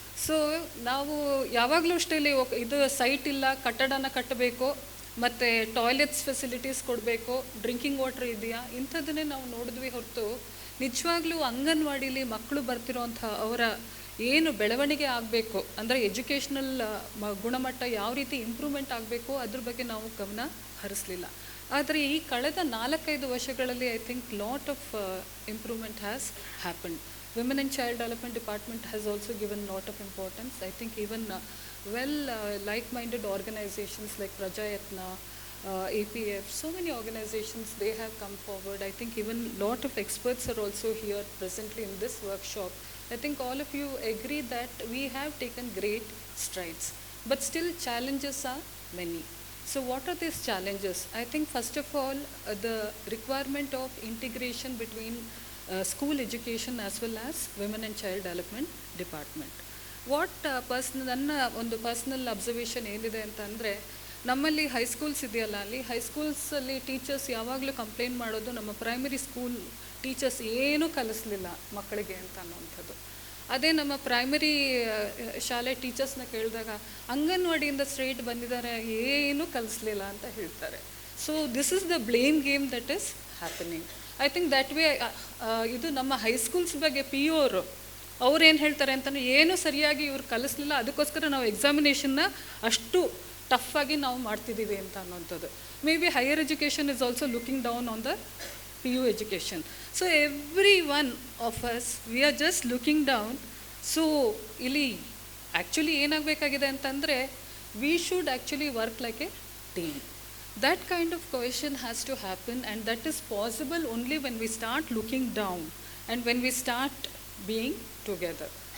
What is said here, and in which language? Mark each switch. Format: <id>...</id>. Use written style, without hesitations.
<kn>So ನಾವು ಯಾವಾಗಲೂ ಅಷ್ಟೇ ಇದು ಸೈಟ್ ಇಲ್ಲ, ಕಟ್ಟಡನ ಕಟ್ಟಬೇಕು ಮತ್ತು ಟಾಯ್ಲೆಟ್ಸ್ ಫೆಸಿಲಿಟೀಸ್ ಕೊಡಬೇಕು, ಡ್ರಿಂಕಿಂಗ್ ವಾಟರ್ ಇದೆಯಾ, ಇಂಥದ್ದನ್ನೇ ನಾವು ನೋಡಿದ್ವಿ ಹೊರತು ನಿಜವಾಗ್ಲೂ ಅಂಗನವಾಡಿಲಿ ಮಕ್ಕಳು ಬರ್ತಿರೋಂಥ ಅವರ ಏನು ಬೆಳವಣಿಗೆ ಆಗಬೇಕು ಅಂದರೆ ಎಜುಕೇಷ್ನಲ್ ಗುಣಮಟ್ಟ ಯಾವ ರೀತಿ ಇಂಪ್ರೂವ್ಮೆಂಟ್ ಆಗಬೇಕು ಅದ್ರ ಬಗ್ಗೆ ನಾವು ಗಮನ ಹರಿಸಲಿಲ್ಲ. ಆದರೆ ಈ ಕಳೆದ 4-5 ವರ್ಷಗಳಲ್ಲಿ</kn> <en>I think lot of improvement has happened. Women and Child Development Department has also given lot of importance. I think even like-minded organizations like Prajayatna, APF, so many organizations, they have come forward. I think even lot of experts are also here presently in this workshop. I think all of you agree that we have taken great strides, but still challenges are many. So what are these challenges? I think first of all, the requirement of integration between school education as well as Women and Child Development Department.</en> <kn>What ನನ್ನ ಒಂದು personal observation ಏನಿದೆ ಅಂತಂದರೆ, ನಮ್ಮಲ್ಲಿ high schools ಇದೆಯಲ್ಲ, ಅಲ್ಲಿ ಹೈಸ್ಕೂಲ್ಸಲ್ಲಿ teachers ಯಾವಾಗಲೂ complaint ಮಾಡೋದು ನಮ್ಮ ಪ್ರೈಮರಿ ಸ್ಕೂಲ್ ಟೀಚರ್ಸ್ ಏನೂ ಕಲಿಸ್ಲಿಲ್ಲ ಮಕ್ಕಳಿಗೆ ಅಂತ ಅನ್ನೋವಂಥದ್ದು. ಅದೇ ನಮ್ಮ ಪ್ರೈಮರಿ ಶಾಲೆ ಟೀಚರ್ಸ್ನ ಕೇಳಿದಾಗ ಅಂಗನವಾಡಿಯಿಂದ ಸ್ಟ್ರೇಟ್ ಬಂದಿದ್ದಾರೆ, ಏನೂ ಕಲಿಸ್ಲಿಲ್ಲ ಅಂತ ಹೇಳ್ತಾರೆ.</kn> <en>So this is the blame game that is happening. I think that way</en> <kn>ಇದು ನಮ್ಮ ಹೈಸ್ಕೂಲ್ಸ್ ಬಗ್ಗೆ PO ಅವ್ರು ಏನು ಹೇಳ್ತಾರೆ ಅಂತಂದರೆ, ಏನು ಸರಿಯಾಗಿ ಇವ್ರು ಕಲಿಸ್ಲಿಲ್ಲ, ಅದಕ್ಕೋಸ್ಕರ ನಾವು ಎಕ್ಸಾಮಿನೇಷನ್ನ ಅಷ್ಟು ಟಫ್ ಆಗಿ ನಾವು ಮಾಡ್ತಿದ್ದೀವಿ ಅಂತ ಅನ್ನೋಂಥದ್ದು.</kn> <en>Maybe higher education is also looking down on the PU education. So every one of us, we are just looking down. So</en> <kn>ಇಲ್ಲಿ ಆ್ಯಕ್ಚುಲಿ ಏನಾಗಬೇಕಾಗಿದೆ ಅಂತಂದರೆ,</kn> <en>we should actually work like a team. That kind of cohesion has to happen, and that is possible only when we start looking down and when we start being together.</en>